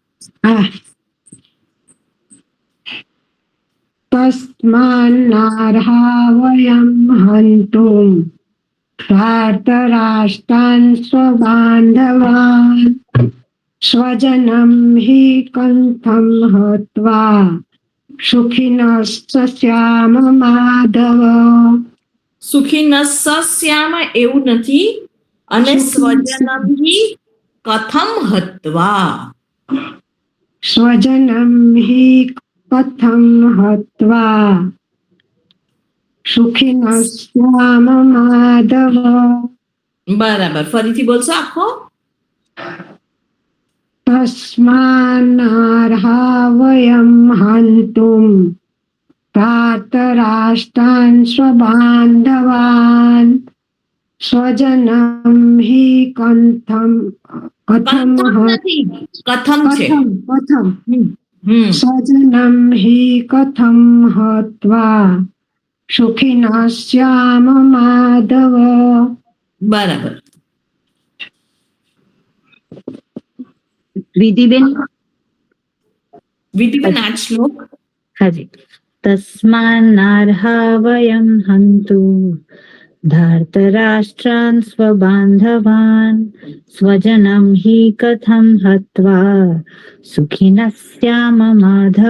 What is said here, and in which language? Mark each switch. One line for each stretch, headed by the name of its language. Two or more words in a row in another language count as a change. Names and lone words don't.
Sanskrit: तस्मान्नार्हा वयम् हंतुम् धार्तराष्ट्रान् स्वबांधवान् स्वजनम् हि कंठम् हत्वा सुखिनश्चाम माधव. सुखिनः श्याम
Gujarati: એવું નથી, અને
Sanskrit: स्वजनम् हि कथम् हत्वा. स्वजनं हि कथं हत्वा सुखिनः माधव.
Gujarati: બરાબર, ફરીથી બોલશો આખો?
Sanskrit: तस्मान्नार्हा वयं हन्तुं धार्तराष्ट्रान् स्वबान्धवान् स्वजनं हि कथं
Gujarati: કથમ નથી, કથમ છે.
Sanskrit: कथं હમ स्वजनं हि कथं हत्वा सुखिनः स्याम माधव.
Gujarati: બરાબર. વિધિબેન, વિધિબેન આ શ્લોક. હાજી.
Sanskrit: तस्मान्नार्हा वयम् हन्तु धार्तराष्ट्रान् स्वबांधवान् स्वजनम् हि कथम् हत्वा सुखिनः स्याम माधव.